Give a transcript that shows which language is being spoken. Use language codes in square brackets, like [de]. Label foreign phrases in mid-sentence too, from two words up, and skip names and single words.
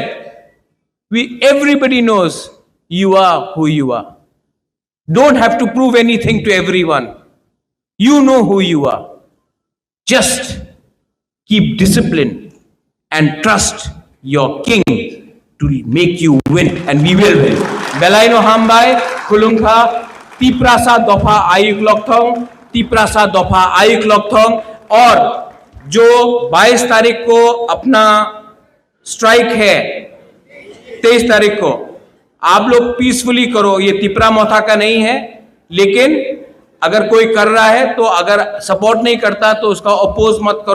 [en] Everybody knows you are who you are. Don't have to prove anything to everyone. You know who you are. Just keep discipline and trust your king to make you win, and we will win. [trp] Belaino hambai kulungkha tiprasa dofa ayuk lokthong, tiprasa dofa ayuk lokthong। [hi] और जो 22 तारीख को अपना स्ट्राइक है, 23 तारीख को आप लोग पीसफुली करो। ये तिपरा मोथा का नहीं है, लेकिन अगर कोई कर रहा है तो अगर सपोर्ट नहीं करता तो उसका अपोज मत करो।